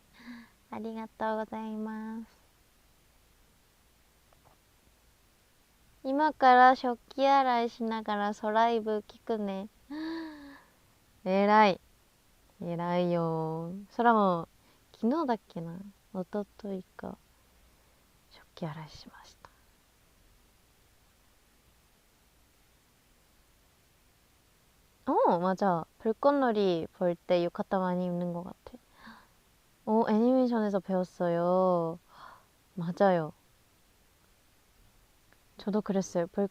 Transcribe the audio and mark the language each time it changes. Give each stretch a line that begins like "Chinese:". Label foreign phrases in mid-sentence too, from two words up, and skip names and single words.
Japanese: ありがとうございます。今から食器洗いしながらソライブ聞くね。えらい。えらいよ。空も昨日だっけな、一昨日か、食器洗いしました。맞아.
Korean: 불꽃놀이 볼 때 浴衣 많이 입는 것 같아. 애니메이션에서 배웠어요. 맞아요. 저도 그랬어요.